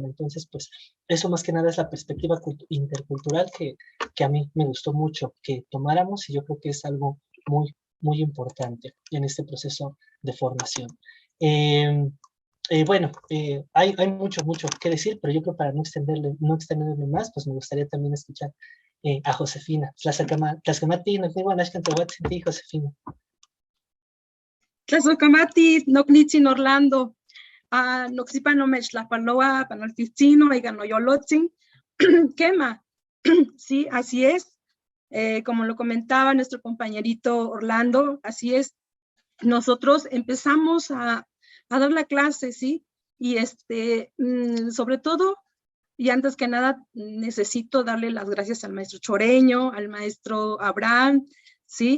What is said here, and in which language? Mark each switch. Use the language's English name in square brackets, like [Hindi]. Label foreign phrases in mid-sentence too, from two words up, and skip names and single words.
[Spanish] Entonces, pues, eso más que nada es la perspectiva intercultural que a mí me gustó mucho que tomáramos, y yo creo que es algo muy, muy importante en este proceso de formación. Bueno, hay mucho que decir, pero yo creo para no extenderme más, pues me gustaría también escuchar a Josefina. [Nahuatl languages] Tlaxcamati, Josefina. Tlaxcamati, Nocnitzin Orlando, Noxipa no Mechlapaloa, Panalticino, y Ganoyolotzin. [Spanish] Quema. Sí, así es. Como lo comentaba nuestro compañerito Orlando, así es. Nosotros empezamos a dar la clase, ¿sí? Y sobre todo, y antes que nada, necesito darle las gracias al maestro Choreño, al maestro Abraham, ¿sí?